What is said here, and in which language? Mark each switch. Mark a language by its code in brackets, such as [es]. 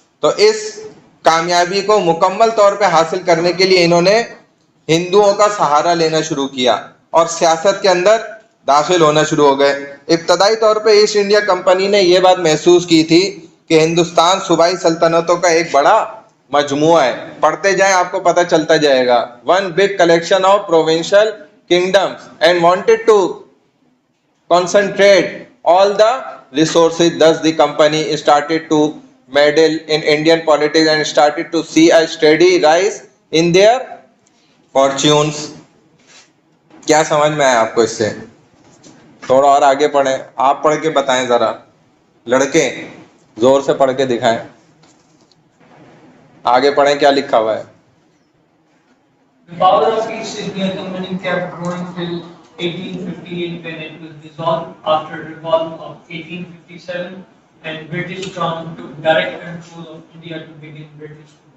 [ur] تو اس کامیابی کو مکمل طور پہ حاصل کرنے کے لیے انہوں نے ہندوؤں کا سہارا لینا شروع کیا اور سیاست کے اندر داخل ہونا شروع ہو گئے. ابتدائی طور پہ ایسٹ انڈیا کمپنی نے یہ بات محسوس کی تھی کہ ہندوستان صوبائی سلطنتوں کا ایک بڑا مجموعہ ہے. پڑھتے جائیں آپ کو پتہ چلتا جائے گا. [en] One big collection of provincial kingdoms and wanted to concentrate all the resources. Thus the company started to meddle in Indian politics and started to see a steady rise in their fortunes. [ur] کیا سمجھ میں آیا آپ کو؟ اس سے تھوڑا اور آگے پڑھیں, آپ پڑھ کے بتائیں ذرا, لڑکے زور سے پڑھ کے دکھائیں, آگے پڑھیں کیا لکھا ہوا ہے. [en] The power of East India Company kept growing till 1858 when it was dissolved after revolt of 1857 and British Crown took direct control of India to begin British.